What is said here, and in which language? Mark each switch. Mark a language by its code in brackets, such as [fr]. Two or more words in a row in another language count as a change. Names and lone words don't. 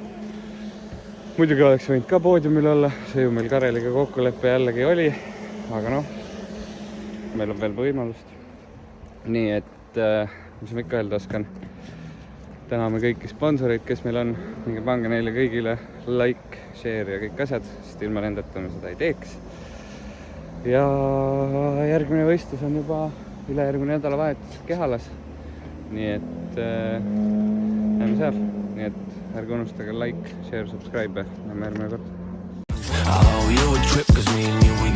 [et] Muidugi oleks võinud ka poodiumil olla, see ju meil Kareliga kokkuleppe jällegi oli, aga noh, meil on veel võimalust. Nii et, mis ma ikka öelda oskan, täname kõiki sponsoreid, kes meil on, minge pange neile kõigile [en] like, share [et] ja kõik asjad, sest ilma nendeta me seda ei teeks. Ja järgmine võistlus on juba ülejärgmine nädalavahetus Kehalas, nii et näeme seal, nii et ärge unustage [en] like, share, subscribe, [et] näeme järgmine kord.